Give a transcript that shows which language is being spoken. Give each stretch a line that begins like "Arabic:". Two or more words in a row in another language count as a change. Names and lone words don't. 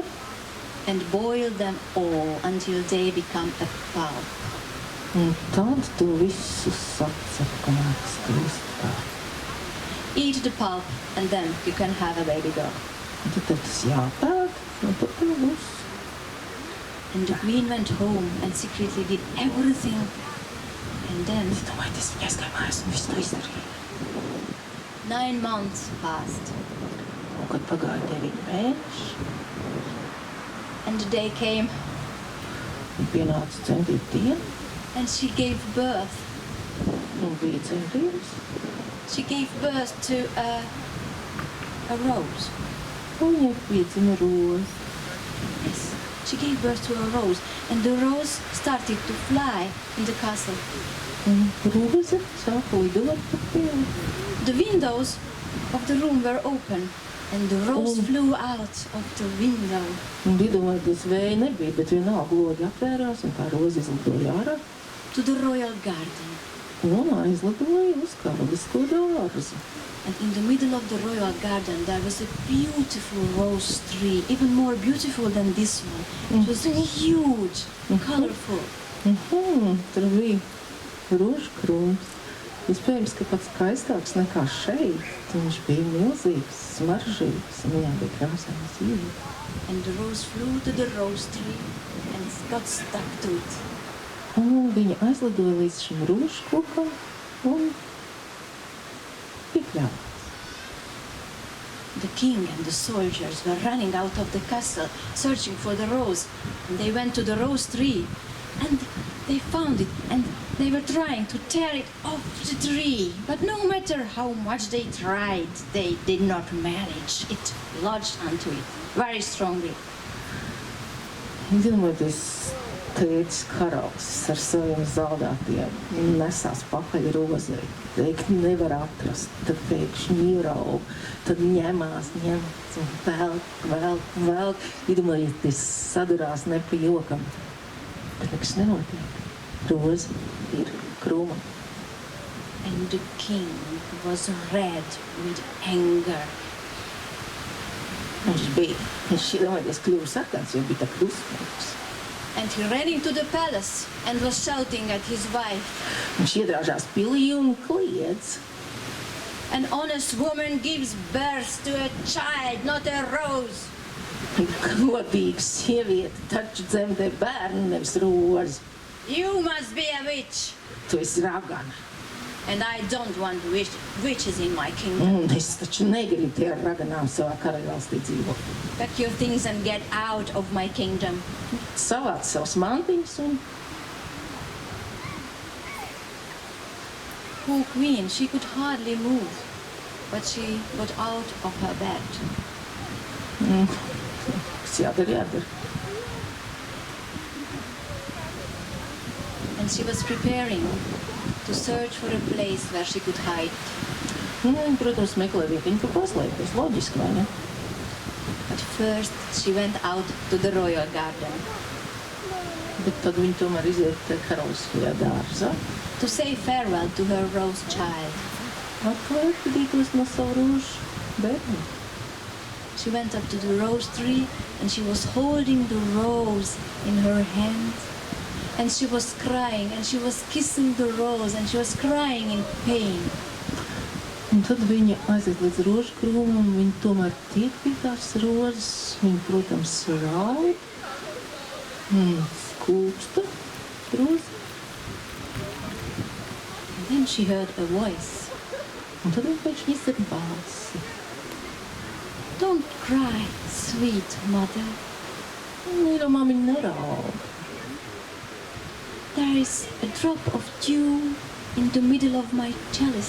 English: And boil them all until they become a pulp.
Latvian: Un tad tu visu sacep, kamēr tas kļūst tā.
English: Eat the pulp and then you can have a baby girl.
Latvian: Un tad tev tas jāpēd, un tad tev būs.
English: And the queen went home and secretly did everything. And then
Latvian: Es domāju, tas viņa aizgāja mājās un visu to izdarīja.
English: 9 months passed.
Latvian: Un, kad pagāja 9 mēneši,
English: And the day came,
Latvian: un pienāca dzemdību diena,
English: and she gave birth.
Latvian: un bija dzemdības,
English: She gave birth to a rose.
Latvian: un viņai piedzima roze.
English: Yes, she gave birth to a rose, and the rose started to fly in the castle.
Latvian: Un roze sāka lidot pa pili.
English: The windows of the room were open, and the rose flew out of the window.
Latvian: Un lidojas vēja nebija, bet vienalga logi atvērās, un tā roze izlidoja ārā.
English: To the royal garden.
Latvian: Un aizlidoja uz karalisko dārzu.
English: And in the middle of the royal garden there was a beautiful rose tree, even more beautiful than this one. It was huge, colorful.
Latvian: Tur bija rožkrūms. Iespējams, ka pats skaistāks nekā šeit. Viņš bija milzīgs, smaržīgs, un viņā bija krāsains ziedi.
English: And the rose flew to the rose tree and got stuck to it.
Latvian: Un viņa aizlidoja līdz šim rožkokam un pikļāvās.
English: The king and the soldiers were running out of the castle, searching for the rose. And they went to the rose tree, and they found it, and they were trying to tear it off the tree. But no matter how much they tried, they did not manage. It lodged onto it very strongly.
Latvian: Iedomājieties, tētis Karauss ar saviem zaldātiem nesās pakaļ rozei. Teikt, nevar atrast, tad pēkšņi ieraug, tad ņemās un velk. Iedomājieties, sadurās ne pa jokam. Bet nekas nenotiek. Roze ir krūma.
English: And the king was red with anger.
Latvian: Viņš iedomājieties, kļuva sarkans, jo bija tā krusmīgs.
English: And he ran into the palace and was shouting at his wife.
Latvian: Viņš iedrāžās pilī un kliedz.
English: An honest woman gives birth to a child, not a rose.
Latvian: Godīga sieviete taču dzemdē bērnu, nevis rozi.
English: You must be a witch.
Latvian: Tu esi ragana.
English: And I don't want witches in my kingdom.
Latvian: Es taču negribu tie ar raganām savā karaļvalstī dzīvot.
English: Pack your things and get out of my kingdom.
Latvian: Savāc savas mantiņas un...
English: Poor queen, she could hardly move, but she got out of her bed.
Latvian: Kas jādara.
English: And she was preparing to search for a place where she could hide.
Latvian: Protams, meklē vietiņu, kur paslēpties. Loģiski, vai ne?
English: But first she went out to the royal garden.
Latvian: Bet tad viņi tomēr iziet karaliskajā dārzā.
English: To say farewell to her rose child.
Latvian: Atvērtītos no savu rožu bērnu.
English: She went up to the rose tree and she was holding the rose in her hand. And she was crying and she was kissing the rose and she was crying in pain.
Latvian: Un tad viņa aiziet līdz rožu krūmam, un viņa tomēr tiek pie tās rozes. Viņa, protams, raud, skūpsta rozi.
English: And then she heard a voice.
Latvian: Un tad viņa pēkšņi izdzird balsi.
English: Don't cry, sweet mother.
Latvian: Mīļo māmiņa neraud.
English: There is a drop of dew in the middle of my chalice.